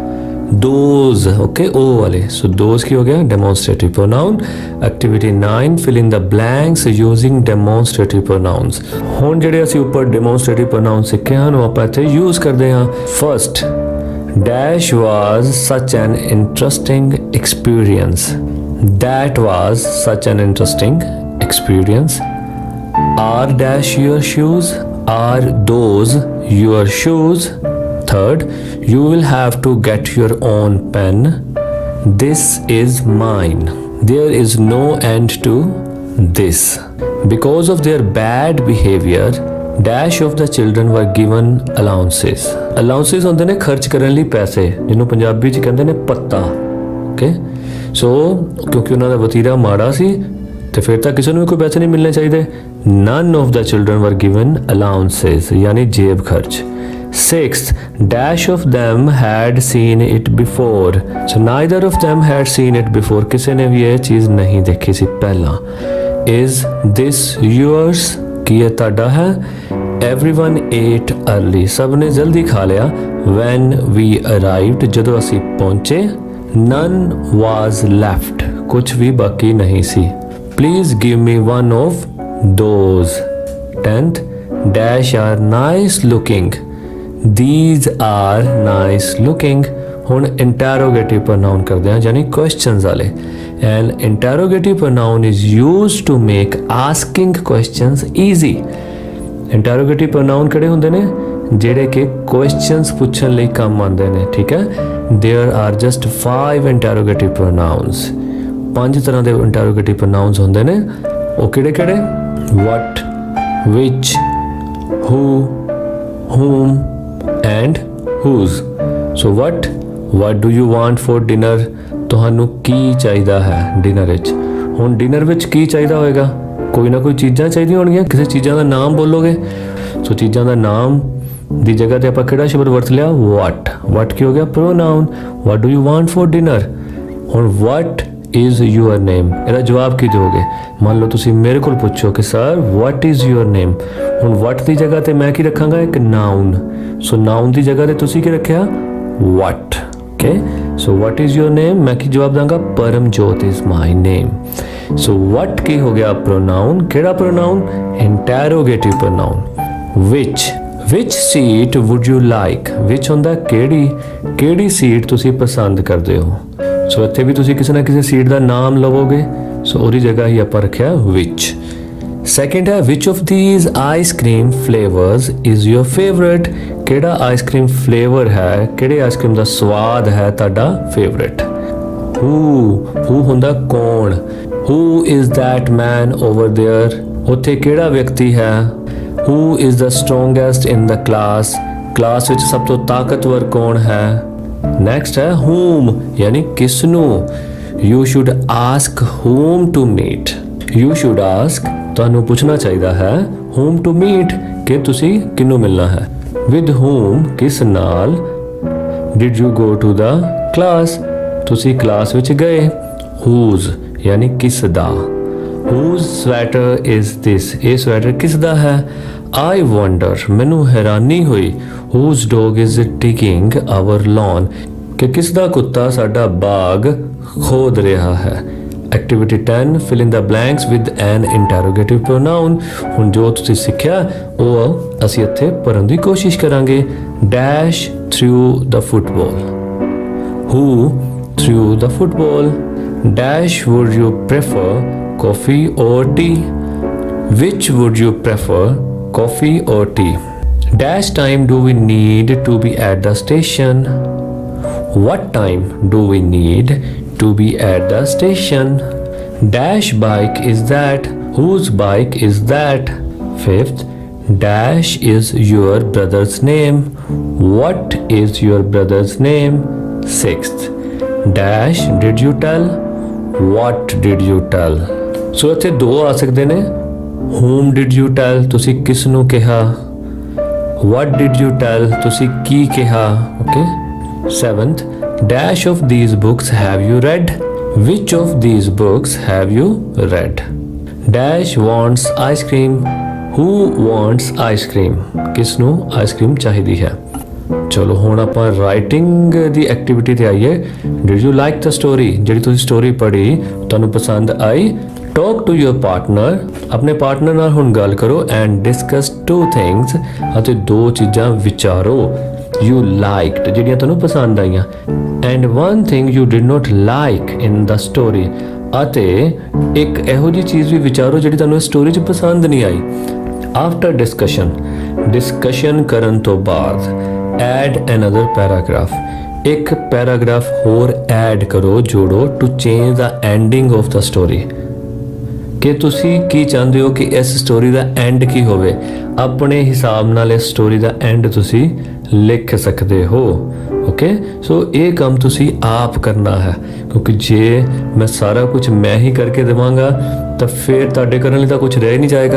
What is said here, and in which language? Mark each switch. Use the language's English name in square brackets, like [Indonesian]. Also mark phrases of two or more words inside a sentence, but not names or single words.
[English] Those, okay, [Punjabi] ਉਹ ਵਾਲੇ। [English] So those [Punjabi] ਕੀ ਹੋ ਗਿਆ, [English] demonstrative pronoun। Activity 9, fill in the blanks using demonstrative pronouns। [Punjabi] ਹੁਣ ਜਿਹੜੇ ਅਸੀਂ ਉੱਪਰ [English] demonstrative pronouns [Punjabi] ਸਿੱਖੇ ਹਨ ਉਹ ਆਪਾਂ ਇੱਥੇ ਯੂਜ਼ ਕਰਦੇ ਹਾਂ। [English] First, dash was such an interesting experience, that was such an interesting experience। Are dash your shoes, are those your shoes। Third, you will have to get your own pen, this is mine, there is no end to this। Because of their bad behavior, dash of the children were given allowances। [Punjabi] allowances ਹੁੰਦੇ ਨੇ ਖਰਚ ਕਰਨ ਲਈ ਪੈਸੇ, ਜਿਹਨੂੰ ਪੰਜਾਬੀ ਚ ਕਹਿੰਦੇ ਨੇ ਪੱਤਾ। [English] okay, so [Punjabi] ਕਿਉਂਕਿ ਉਹਨਾਂ ਦਾ ਵਤੀਰਾ ਮਾੜਾ ਸੀ ਤੇ ਫਿਰ ਤਾਂ ਕਿਸੇ ਨੂੰ ਵੀ ਕੋਈ ਪੈਸੇ ਨਹੀਂ ਮਿਲਣੇ ਚਾਹੀਦੇ। [English] none of the children were given allowances, [Punjabi] ਯਾਨੀ ਜੇਬ ਖਰਚ। [English] Sixth, dash of them had seen it before, so neither of them had seen it before, [Punjabi] ਕਿਸੇ ਨੇ ਵੀ ਇਹ ਚੀਜ਼ ਨਹੀਂ ਦੇਖੀ ਸੀ ਪਹਿਲਾਂ। [English] is this yours, [Punjabi] ਕੀ ਇਹ ਤੁਹਾਡਾ ਹੈ। [English] everyone ate early, [Punjabi] ਸਭ ਨੇ ਜਲਦੀ ਖਾ ਲਿਆ। [English] when we arrived, [Punjabi] ਜਦੋਂ ਅਸੀਂ ਪਹੁੰਚੇ। [English] none was left, [Punjabi] ਕੁਝ ਵੀ ਬਾਕੀ ਨਹੀਂ ਸੀ। [English] please give me one of those। 10th, dash are nice looking, these are nice looking। [Punjabi] ਹੁਣ [English] interrogative pronoun [Punjabi] ਕਰਦੇ ਹਾਂ ਯਾਨੀ questions ਵਾਲੇ। [English] an interrogative pronoun is used to make asking questions easy। interrogative pronoun [Punjabi] ਕਿਹੜੇ ਹੁੰਦੇ ਨੇ, ਜਿਹੜੇ ਕਿ questions ਪੁੱਛਣ ਲਈ ਕੰਮ ਆਉਂਦੇ ਨੇ। ਠੀਕ ਹੈ, [English] there are just 5 interrogative pronouns, 5 [Punjabi] ਤਰ੍ਹਾਂ ਦੇ [English] interrogative pronouns [Punjabi] ਹੁੰਦੇ ਨੇ। ਉਹ ਕਿਹੜੇ ਕਿਹੜੇ, [English] what, which, who, whom and whose. So what do you want for dinner? [Punjabi] ਤੁਹਾਨੂੰ ਕੀ ਚਾਹੀਦਾ ਹੈ ਡਿਨਰ ਵਿੱਚ? ਹੁਣ ਡਿਨਰ ਵਿੱਚ ਕੀ ਚਾਹੀਦਾ ਹੋਏਗਾ? ਕੋਈ ਨਾ ਕੋਈ ਚੀਜ਼ਾਂ ਚਾਹੀਦੀਆਂ ਹੋਣਗੀਆਂ, ਕਿਸੇ ਚੀਜ਼ਾਂ ਦਾ ਨਾਮ ਬੋਲੋਗੇ। ਸੋ ਚੀਜ਼ਾਂ ਦਾ ਨਾਮ ਦੀ ਜਗ੍ਹਾ ਤੇ ਆਪਾਂ ਕਿਹੜਾ ਸ਼ਬਦ ਵਰਤ ਲਿਆ? what ਕੀ ਹੋ ਗਿਆ? [English] pronoun. what do you want for dinner? ਹੁਣ what is your name? [Punjabi] ਇਹਦਾ ਜਵਾਬ ਕੀ ਦਿਓਗੇ? ਮੰਨ ਲਓ ਤੁਸੀਂ ਮੇਰੇ ਕੋਲ ਪੁੱਛੋ ਕਿ ਸਰ [English] what is your name? [Punjabi] ਹੁਣ what ਦੀ ਜਗ੍ਹਾ ਤੇ ਮੈਂ ਕੀ ਰੱਖਾਂਗਾ? ਇੱਕ noun. ਸੋ noun ਦੀ ਜਗ੍ਹਾ ਤੇ ਤੁਸੀਂ ਕੀ ਰੱਖਿਆ? [English] what. okay, so what is your name? [Punjabi] ਮੈਂ ਕੀ ਜਵਾਬ ਦੂੰਗਾ परमजोत [English] is my name. so what [Punjabi] ਕੀ ਹੋ ਗਿਆ? [English] pronoun. केड़ा pronoun? interrogative pronoun. which seat would you like? [Punjabi] which ਹੁੰਦਾ ਕੇਹੜੀ ਸੀਟ ਤੁਸੀਂ ਪਸੰਦ ਕਰਦੇ ਹੋ? ਸੋ ਇੱਥੇ ਵੀ ਤੁਸੀਂ ਕਿਸੇ ਨਾ ਕਿਸੇ ਸੀਟ ਦਾ ਨਾਮ ਲਵੋਗੇ, ਸੋ ਉਹਦੀ ਜਗ੍ਹਾ ਹੀ ਆਪਾਂ ਰੱਖਿਆ which. [English] ਸੈਕਿੰਡ ਹੈ which of these ice cream flavors is your favorite? [Punjabi] ਕਿਹੜਾ [English] ice cream flavor [Punjabi] ਹੈ, ਕਿਹੜੇ ਆਈਸਕ੍ਰੀਮ ਦਾ ਸਵਾਦ ਹੈ ਤੁਹਾਡਾ ਫੇਵਰਿਟ? who ਹੁੰਦਾ ਕੌਣ? [English] who is that man over there? [Punjabi] ਉੱਥੇ ਕਿਹੜਾ ਵਿਅਕਤੀ ਹੈ? [English] who is the strongest in the class? [Punjabi] ਕਲਾਸ ਵਿੱਚ ਸਭ ਤੋਂ ਤਾਕਤਵਰ ਕੌਣ ਹੈ? ਨੈਕਸਟ ਹੈ whom, ਯਾਨੀ ਕਿਸ ਨੂੰ? [English] you should ask whom to meet. you should ask, [Punjabi] ਤੁਹਾਨੂੰ ਪੁੱਛਣਾ ਚਾਹੀਦਾ ਹੈ [English] whom to meet, [Punjabi] ਕਿ ਤੁਸੀਂ ਕਿਹਨੂੰ ਮਿਲਣਾ ਹੈ। [English] with whom, [Punjabi] ਕਿਸ ਨਾਲ। [English] did you go to the class, [Punjabi] ਤੁਸੀਂ ਕਲਾਸ ਵਿੱਚ ਗਏ। [English] whose, [Punjabi] ਯਾਨੀ ਕਿਸ ਦਾ। [English] whose sweater is this, [Punjabi] ਇਹ ਸਵੈਟਰ ਕਿਸ ਦਾ ਹੈ। [English] I wonder, [Punjabi] ਮੈਨੂੰ ਹੈਰਾਨੀ ਹੋਈ [English] whose dog is digging our lawn, [Punjabi] ਕਿ ਕਿਸ ਦਾ ਕੁੱਤਾ ਸਾਡਾ ਬਾਗ ਖੋਦ ਰਿਹਾ ਹੈ। [English] ਐਕਟੀਵਿਟੀ 10 fill in the blanks with an interrogative pronoun. [Punjabi] ਹੁਣ ਜੋ ਤੁਸੀਂ ਸਿੱਖਿਆ ਉਹ ਅਸੀਂ ਇੱਥੇ ਪੜ੍ਹਨ ਦੀ ਕੋਸ਼ਿਸ਼ ਕਰਾਂਗੇ। [English] dash threw the football. who threw the football? dash would you prefer, coffee or tea? which would you prefer, coffee or tea? dash time do we need to be at the station? what time do we need to be at the station? dash bike is that, whose bike is that? Fifth, dash is your brother's name. what is your brother's name? Sixth, dash did you tell, what did you tell? [Punjabi] ਸੋ ਇੱਥੇ ਦੋ ਆ ਸਕਦੇ ਨੇ। [English] whom did you tell, [Punjabi] ਤੁਸੀਂ ਕਿਸ ਨੂੰ ਕਿਹਾ। [English] what did you tell, [Punjabi] ਤੁਸੀਂ ਕੀ ਕਿਹਾ। okay. [English] Seventh, dash of these books have you read? which of these books have you read? dash wants ice cream. who wants ice cream? [Punjabi] ਕਿਸ ਨੂੰ ਆਈਸਕ੍ਰੀਮ ਚਾਹੀਦੀ ਹੈ। ਚਲੋ ਹੁਣ ਆਪਾਂ ਰਾਈਟਿੰਗ ਦੀ ਐਕਟੀਵਿਟੀ ਤੇ ਆਈਏ। [English] did you like the story? [Punjabi] ਜਿਹੜੀ ਤੁਸੀਂ ਸਟੋਰੀ ਪੜ੍ਹੀ ਤੁਹਾਨੂੰ ਪਸੰਦ ਆਈ? [English] talk to your partner, [Punjabi] ਆਪਣੇ ਪਾਰਟਨਰ ਨਾਲ ਹੁਣ ਗੱਲ ਕਰੋ [English] and discuss two things, [Punjabi] ਅਤੇ ਦੋ ਚੀਜ਼ਾਂ ਵਿਚਾਰੋ [English] you liked, [Punjabi] ਜਿਹੜੀਆਂ ਤੁਹਾਨੂੰ ਪਸੰਦ ਆਈਆਂ, [English] and one thing you did not like in the story, [Punjabi] ਅਤੇ ਇੱਕ ਇਹੋ ਜਿਹੀ ਚੀਜ਼ ਵੀ ਵਿਚਾਰੋ ਜਿਹੜੀ ਤੁਹਾਨੂੰ ਇਸ ਸਟੋਰੀ 'ਚ ਪਸੰਦ ਨਹੀਂ ਆਈ। [English] after discussion [Punjabi] ਕਰਨ ਤੋਂ ਬਾਅਦ [English] add another paragraph, [Punjabi] ਇੱਕ ਪੈਰਾਗ੍ਰਾਫ ਹੋਰ ਐਡ ਕਰੋ, ਜੋੜੋ [English] to change the ending of the story, [Punjabi] ਕਿ ਤੁਸੀਂ ਕੀ ਚਾਹੁੰਦੇ ਹੋ ਕਿ ਇਸ ਸਟੋਰੀ ਦਾ ਐਂਡ ਕੀ ਹੋਵੇ। ਆਪਣੇ ਹਿਸਾਬ ਨਾਲ ਇਸ ਸਟੋਰੀ ਦਾ ਐਂਡ ਤੁਸੀਂ ਲਿਖ ਸਕਦੇ ਹੋ। [English] okay, so [Punjabi] ਇਹ ਕੰਮ ਤੁਸੀਂ ਆਪ ਕਰਨਾ ਹੈ, ਕਿਉਂਕਿ ਜੇ ਮੈਂ ਸਾਰਾ ਕੁਝ ਮੈਂ ਹੀ ਕਰਕੇ ਦੇਵਾਂਗਾ ਤਾਂ ਫਿਰ ਤੁਹਾਡੇ ਕਰਨ ਲਈ ਤਾਂ ਕੁਝ ਰਹਿ ਨਹੀਂ ਜਾਏਗਾ।